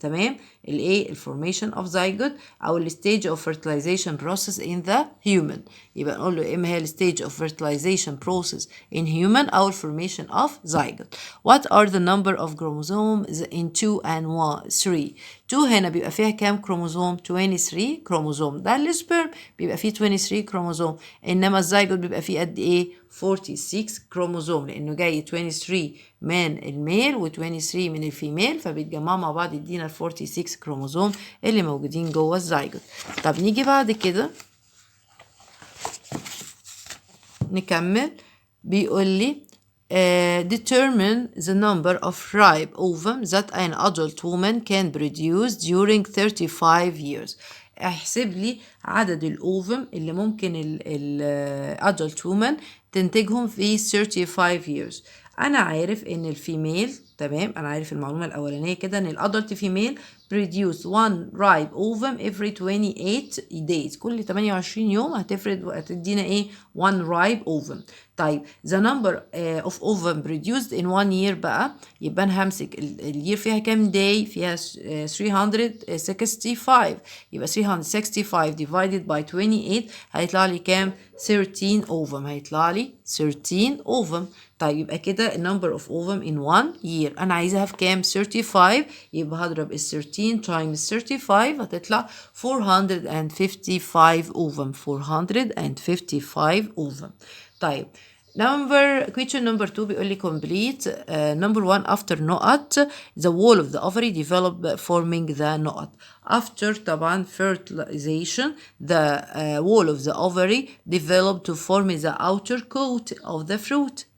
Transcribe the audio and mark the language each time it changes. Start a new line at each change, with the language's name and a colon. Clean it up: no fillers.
Arabic: تمام؟ الايه؟
English: formation of zygote او stage of fertilization process in the human.
Arabic: يبقى نقول له اما هي
English: stage of fertilization process in human او formation of zygote. What are the number of chromosomes in 2 and 3?
Arabic: 2 هنا بيبقى فيها كام كروموزوم؟ 23 كروموزوم. ده السبرم بيبقى فيه 23 كروموزوم، انما الزيجوت بيبقى فيه قد ايه؟ 46 كروموزوم، لانه جاي 23 من الميل و23 من الفيميل، فبيتجمعوا مع بعض يدينا ال 46 كروموزوم اللي موجودين جوه الزيجوت. طب نيجي بعد كده نكمل. بيقول لي
English: determine the number of ripe ovum that an adult woman can produce during 35 years.
Arabic: احسب لي عدد الأوفم اللي ممكن
English: adult woman
Arabic: تنتجهم في 35 years. أنا عارف إن الفيميل، تمام، أنا عارف المعلومة الأولانية كده إن الأدلت فيميل
English: produce one ripe ovum every 28 days.
Arabic: كل 28 يوم هتفرد وهتدينا إيه؟
English: one ripe ovum.
Arabic: طيب the number of ovum produced in 1 year بقى، يبقى أنا همسك الير فيها كام day؟ فيها 365. يبقى 365 divided by 28 هيطلع لي كام؟ 13 ovum. هيطلع لي 13 ovum. طيب يبقى كده number of ovum in 1 year أنا عايزاها في كام؟ 35. يبقى هضرب ال 13 times 35 هتطلع 455 ovum.
English: 455 ovum. طيب question number 2
Arabic: بيقول لي
English: complete number 1 after نقط the wall of the ovary develop forming the نقط. after طبعا fertilization the wall of the ovary develop to form the outer coat of the fruit.